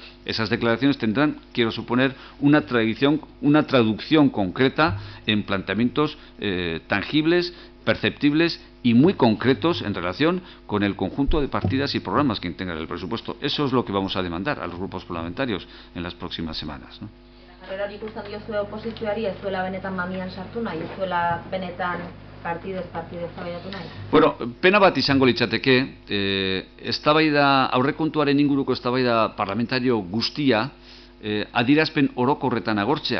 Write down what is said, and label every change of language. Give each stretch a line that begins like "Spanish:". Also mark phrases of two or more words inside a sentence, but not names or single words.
Spanish: Esas declaraciones tendrán, quiero suponer, una traducción concreta en planteamientos tangibles, perceptibles y muy concretos en relación con el conjunto de partidas y programas que integran el presupuesto. Eso es lo que vamos a demandar a los grupos parlamentarios en las próximas semanas, ¿no?
Basque: Jarrera ikusten diozue oposizioari ez zuela benetan mamian sartu nahi, ez zuela benetan partidez eztabaidatu nahi? Bueno, pena bat izango litzateke, eztabaida aurrekontuaren inguruko eztabaida parlamentario guztia adierazpen orokorretan agortzea.